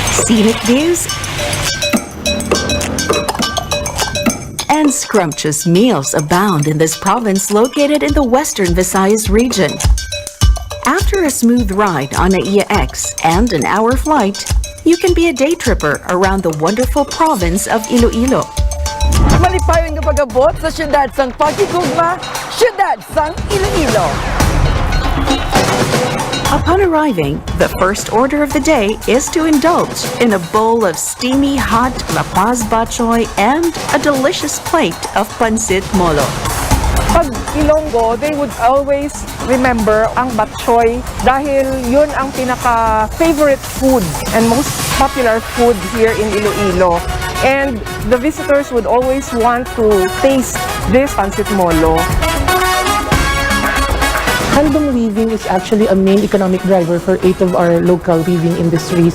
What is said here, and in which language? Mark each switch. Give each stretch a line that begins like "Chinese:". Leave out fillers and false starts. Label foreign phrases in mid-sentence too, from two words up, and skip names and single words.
English: scenic views and scrumptious meals abound in this province located in the western Visayas region. After a smooth ride on NAIA X and an hour flight, you can be a day tripper around the wonderful province of Iloilo.
Hiligaynon: Malipayong kapag-abot sa siyudad sang Pagkigugma, siyudad sang Iloilo.
English: Upon arriving, the first order of the day is to indulge in a bowl of steamy hot La Paz Bachoy and a delicious plate of pancit molo.
Hiligaynon: Pag Ilonggo,
English: they would always remember
Filipino: ang batchoy dahil yun ang pinaka-favorite
English: food and most popular food here in Iloilo. And the visitors would always want to taste this pancit molo. Handong weaving is actually a main economic driver for 8 of our local weaving industries.